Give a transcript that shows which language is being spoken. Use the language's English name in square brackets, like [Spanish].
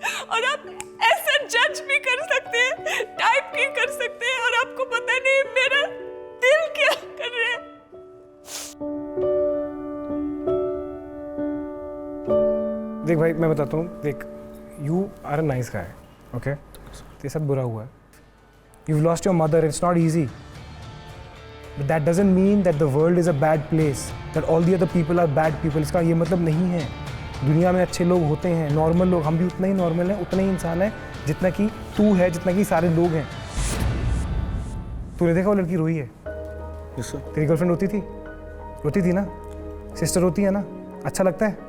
[Hindi] और आप ऐसा जज भी कर सकते हैं, टाइप भी कर सकते हैं, और आपको पता नहीं मेरा दिल क्या कर रहा है। देख भाई मैं बताता हूँ, देख [English] you are a nice guy, okay, [Hindi] ये सब बुरा हुआ है, [English] you've lost your mother, it's not easy, but that doesn't mean that the world is a bad place, that all the other people are bad people. [Hindi] इसका ये मतलब नहीं है, दुनिया में अच्छे लोग होते हैं, नॉर्मल लोग, हम भी उतने ही नॉर्मल हैं, उतने ही इंसान हैं जितना कि तू है, जितना कि सारे लोग हैं। तूने देखा वो लड़की रोई है? [English] Yes sir. [Hindi] तेरी गर्लफ्रेंड रोती थी ना, सिस्टर रोती है ना, अच्छा लगता है?